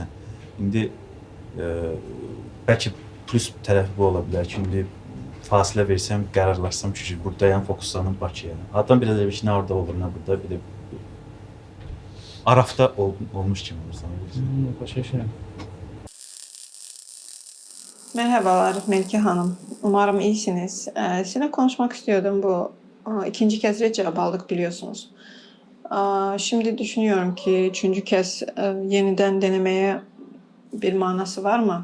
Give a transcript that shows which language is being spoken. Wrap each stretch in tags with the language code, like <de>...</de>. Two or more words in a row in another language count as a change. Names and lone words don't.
<az>İndi bəlkə plus tərəfi bu ola bilər ki, indi fasilə versəm, qərarlaşsam ki, buradayam, fokuslanım Bakıya. Adam biraz elə ki, nə orada olur, nə burada. Arafda olmuş kimi olursan. Başa düşürəm.</az> <tr>Merhabalar Melike Hanım. Umarım iyisiniz. Sizinle konuşmak istiyordum bu. İkinci kez red cevap aldık biliyorsunuz. Şimdi düşünüyorum ki üçüncü kez yeniden denemeye bir manası var mı?</tr>